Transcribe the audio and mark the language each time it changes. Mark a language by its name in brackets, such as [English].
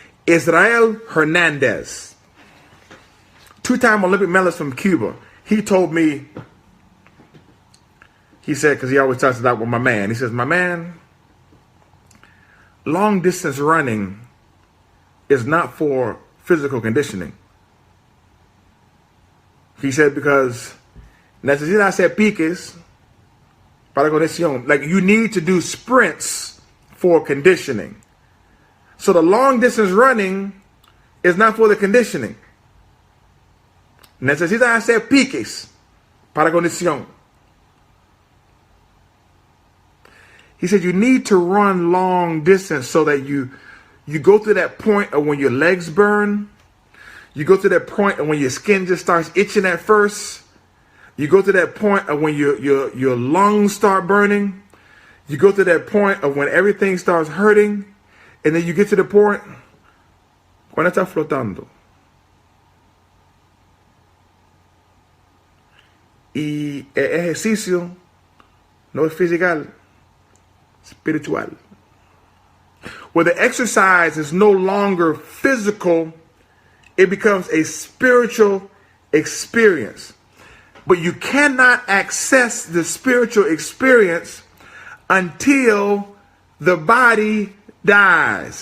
[English] Israel Hernandez, 2-time Olympic medalist from Cuba. He told me, he said, because he always talks about with my man. He says, my man, long distance running is not for physical conditioning. He said, because [Spanish] necesita hacer piques para condición. [English] Like, you need to do sprints for conditioning. So the long distance running is not for the conditioning. [Spanish] Necesita hacer piques para condición. [English] He said you need to run long distance so that you go through that point of when your legs burn. You go to that point of when your skin just starts itching at first. You go to that point of when your lungs start burning. You go to that point of when everything starts hurting. And then you get to the point [Spanish] cuando estás flotando. Y el ejercicio no es [English] physical, spiritual. Where the exercise is no longer physical, it becomes a spiritual experience. But you cannot access the spiritual experience until the body dies.